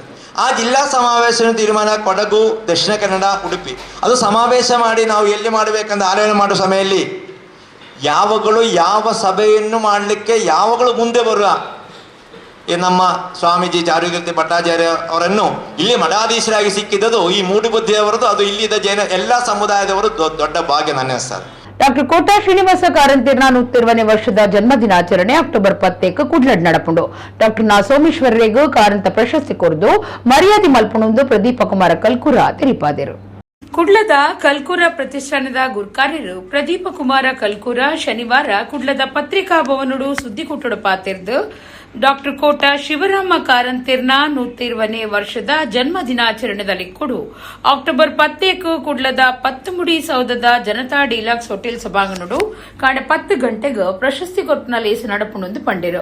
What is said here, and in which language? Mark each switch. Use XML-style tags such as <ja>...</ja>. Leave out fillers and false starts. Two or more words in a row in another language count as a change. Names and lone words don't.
<kn>ಆ ಜಿಲ್ಲಾ ಸಮಾವೇಶವನ್ನು ತೀರ್ಮಾನ ಕೊಡಗು, ದಕ್ಷಿಣ ಕನ್ನಡ, ಉಡುಪಿ ಅದು ಸಮಾವೇಶ ಮಾಡಿ ನಾವು ಎಲ್ಲಿ ಮಾಡಬೇಕಂತ ಆಲೋಚನೆ ಮಾಡುವ ಸಮಯದಲ್ಲಿ ಯಾವ ಸಭೆಯನ್ನು ಮಾಡಲಿಕ್ಕೆ ಯಾವಾಗಲೂ ಮುಂದೆ ಬರುವ ನಮ್ಮ ಸ್ವಾಮೀಜಿ ಚಾರುಕೀರ್ತಿ ಭಟ್ಟಾಚಾರ್ಯ ಅವರನ್ನು ಇಲ್ಲಿ ಮಠಾಧೀಶರಾಗಿ ಸಿಕ್ಕಿದ್ದು ಈ ಮೂಡುಬುದ್ಧಿಯವರದು, ಅದು ಇಲ್ಲಿದ್ದ ಜೈನ ಎಲ್ಲ ಸಮುದಾಯದವರು ದೊಡ್ಡ ಭಾಗ್ಯ ನನ್ನ ಸರ್.</kn> <tcy>ಡಾಕ್ಟರ್ ಕೋಟಾ ಶ್ರೀನಿವಾಸ ಕಾರಂತೀರ್ನ 120ನೇ ವರ್ಷದ ಜನ್ಮದಿನಾಚರಣೆ ಅಕ್ಟೋಬರ್ 10 ಕುಡ್ಲಡ್ ನಡಪುಂಡು. ಡಾಕ್ಟರ್ ನಾ ಸೋಮೇಶ್ವರರಿಗೂ ಕಾರಂತ ಪ್ರಶಸ್ತಿ ಕೊರದು ಮರ್ಯಾದೆ ಮಲ್ಪುಣೊಂದು ಪ್ರದೀಪ ಕುಮಾರ ಕಲ್ಕುರ ತೆರಿಪಾದರು. ಕುಡ್ಲದ ಕಲ್ಕುರ ಪ್ರತಿಷ್ಠಾನದ ಗುರ್ಕಾರ್ಯರು ಪ್ರದೀಪ ಕುಮಾರ ಕಲ್ಕುರ ಶನಿವಾರ ಕುಡ್ಲದ ಪತ್ರಿಕಾ ಭವನಡು ಸುದ್ದಿ ಕುಟ್ಟುಡು ಪಾತಿರ್ದು ಡಾಕ್ಟರ್ ಕೋಟಾ ಶಿವರಾಮ ಕಾರಂತೀರ್ನ 120ನೇ ವರ್ಷದ ಜನ್ಮ ದಿನಾಚರಣೆದಲ್ಲಿ ಕೊಡು ಅಕ್ಟೋಬರ್ 10 ಕುಡ್ಲದ ಪತ್ತುಮುಡಿ ಸೌಧದ ಜನತಾ ಡೀಲಕ್ಸ್ ಹೋಟೆಲ್ ಸಭಾಂಗಣಡು ಕಾಂಡೆ 10 ಗಂಟೆಗೆ ಪ್ರಶಸ್ತಿ ಕೊರ್ಪನ ಲೇಸ ನಡಪುಣೊಂದು ಪಂಡಿರು.</tcy>